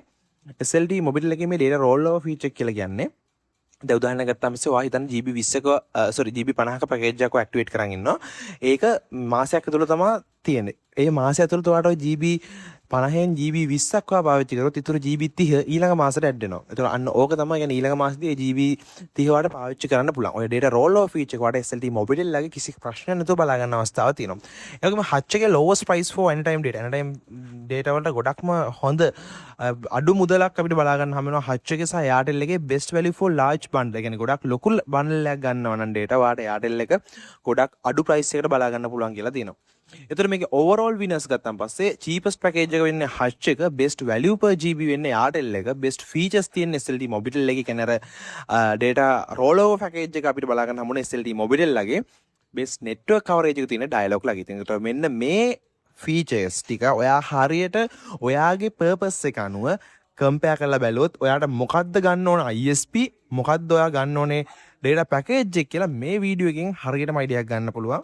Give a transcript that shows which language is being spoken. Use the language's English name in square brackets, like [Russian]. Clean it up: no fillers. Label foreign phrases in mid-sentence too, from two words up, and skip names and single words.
[Sinhala] SLT Mobitel එකේ මේ [English] data rollover feature [Sinhala] කියලා කියන්නේ දැන් උදාහරණයක් ගත්තාම පස්සේ ඔයා හිතන්න GB 20ක GB 50ක package එකක් activate කරන් ඉන්නවා. ඒක මාසයක් ඇතුළත තමයි තියෙන්නේ. ඒ මාසය ඇතුළත ඔයාට ওই GB 50 GB 20ක් වගේ පාවිච්චි කරොත් ඊටු GB 30 ඊළඟ මාසෙට ඇඩ් වෙනවා. ඒතර අන්න ඕක තමයි يعني ඊළඟ මාසෙදී GB 30 වලට පාවිච්චි කරන්න පුළුවන්. ඔය [English] data roll over feature [Sinhala] එක වට SLT Mobitel ලගේ කිසි ප්‍රශ්නයක් නැතුව බලා ගන්න අවස්ථාවක් තියෙනවා. ඒ වගේම Hutch එකේ [English] lowest price for anytime data. [Sinhala] anytime data වලට ගොඩක්ම හොඳ අඩු මුදලක් අපිට බලා ගන්න හම්බ වෙනවා Hutch එකේ සහ Airtel එකේ [English] best value for large bundle. [Sinhala] ඒ කියන්නේ ගොඩක් ලොකු bundle එකක් ගන්නවා නම් data වාට Airtel එක ගොඩක් අඩු price එකකට බලා ගන්න පුළුවන් කියලා තියෙනවා. එතකොට මේකේ [English] overall winners [Sinhala] ගත්තන් පස්සේ [English] cheapest package [Sinhala] එක වෙන්නේ Hutch එක, [English] best value per GB [Sinhala] වෙන්නේ Airtel එක, [English] best features [Sinhala] තියෙන SLT Mobitel එකේ කියන්නේ අර [English] data rollover package [Sinhala] එක අපිට බලා ගන්න හම්බුනේ SLT Mobitel ලගේ, [English] best network coverage [Sinhala] එක තියෙන Dialog ලගේ. ඉතින් ඒකට මෙන්න මේ features ටික ඔයා හරියට ඔයාගේ purpose එක අනුව compare කරලා බැලුවොත් ඔයාට මොකද්ද ගන්න ඕන ISP, මොකද්ද ඔයා ගන්න ඕනේ [English] data package [Sinhala] එක කියලා මේ වීඩියෝ එකෙන් හරියටම idea එකක් ගන්න පුළුවන්.